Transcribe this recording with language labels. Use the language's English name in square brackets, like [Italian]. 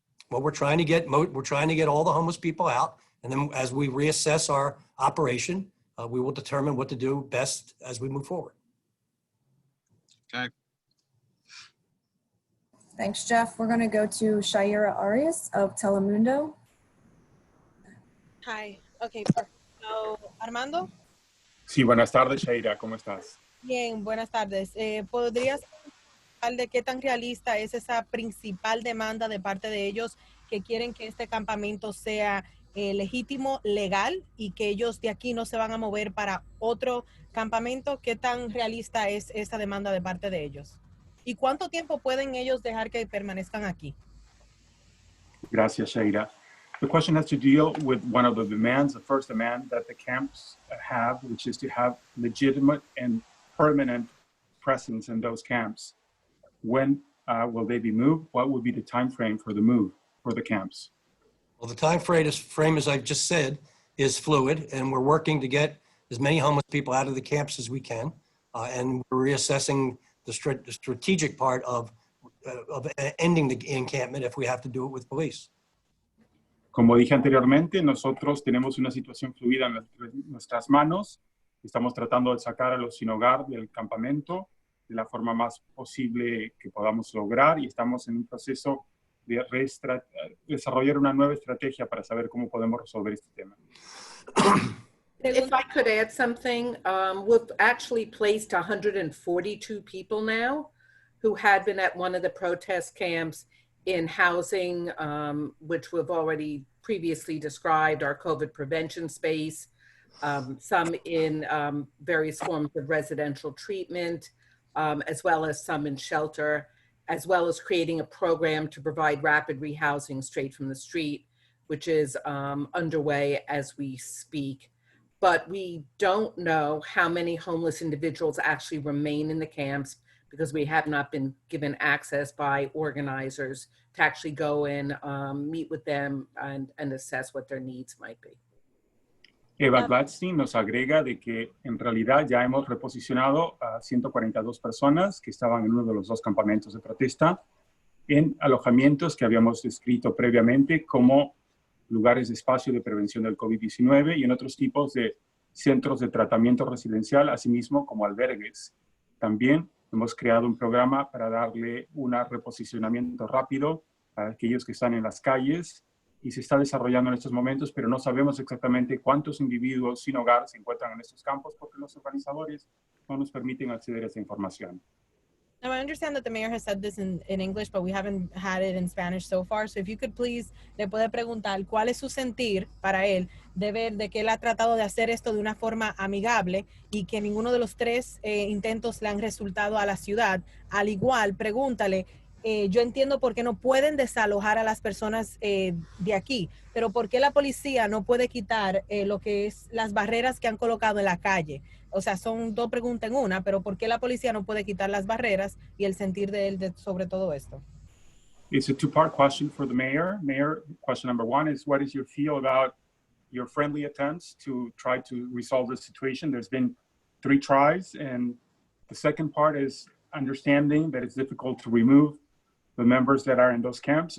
[English] Well, we're trying to get all the homeless people out. And then as we reassess our operation, we will determine what to do best as we move forward. Okay. Thanks, Jeff. We're going to go to Shaira Arias of Telemundo. Hi. Okay, perfect. So, Armando. [Spanish] Sí, buenas tardes, Shaira, ¿cómo estás? Bien, buenas tardes. ¿Podrías hablar de qué tan realista es esa principal demanda de parte de ellos que quieren que este campamento sea legítimo, legal y que ellos de aquí no se van a mover para otro campamento? ¿Qué tan realista es esa demanda de parte de ellos? ¿Y cuánto tiempo pueden ellos dejar que permanezcan aquí? Gracias, Shaira. [English] The question has to deal with one of the demands, the first demand that the camps have, which is to have legitimate and permanent presence in those camps. When will they be moved? What will be the time frame for the move for the camps? Well, the time frame, as I've just said, is fluid, and we're working to get as many homeless people out of the camps as we can, and we're reassessing the strategic part of ending the encampment if we have to do it with police. [Spanish] Como dije anteriormente, nosotros tenemos una situación fluida en nuestras manos. Estamos tratando de sacar a los sin hogar del campamento de la forma más posible que podamos lograr y estamos en un proceso de desarrollar una nueva estrategia para saber cómo podemos resolver este tema. [English] If I could add something, we've actually placed 142 people now who had been at one of the protest camps in housing, which we've already previously described, our COVID prevention space, some in various forms of residential treatment, as well as some in shelter, as well as creating a program to provide rapid rehousing straight from the street, which is underway as we speak. But we don't know how many homeless individuals actually remain in the camps because we have not been given access by organizers to actually go in, meet with them and assess what their needs might be. [Spanish] Eva Gladstein nos agrega de que en realidad ya hemos reposicionado a 142 personas que estaban en uno de los dos campamentos de protesta en alojamientos que habíamos descrito previamente como lugares de espacio de prevención del COVID-19 y en otros tipos de centros de tratamiento residencial, asimismo como albergues. También hemos creado un programa para darle un reposicionamiento rápido a aquellos que están en las calles y se está desarrollando en estos momentos, pero no sabemos exactamente cuántos individuos sin hogar se encuentran en estos campos porque los organizadores no nos permiten acceder a esa información. [English] Now, I understand that the mayor has said this in English, but we haven't had it in Spanish so far. So if you could please, [Spanish] le puede preguntar cuál es su sentir para él de ver de que él ha tratado de hacer esto de una forma amigable y que ninguno de los tres intentos le han resultado a la ciudad. Al igual, pregúntale, yo entiendo por qué no pueden desalojar a las personas de aquí, pero por qué la policía no puede quitar lo que es las barreras que han colocado en la calle. O sea, son dos preguntas en una, pero ¿por qué la policía no puede quitar las barreras y el sentir de él sobre todo esto? [English] It's a two-part question for the mayor. Mayor, question number one is, what is your feel about your friendly attempts to try to resolve the situation? There's been 3 tries, and the second part is understanding that it's difficult to remove the members that are in those camps.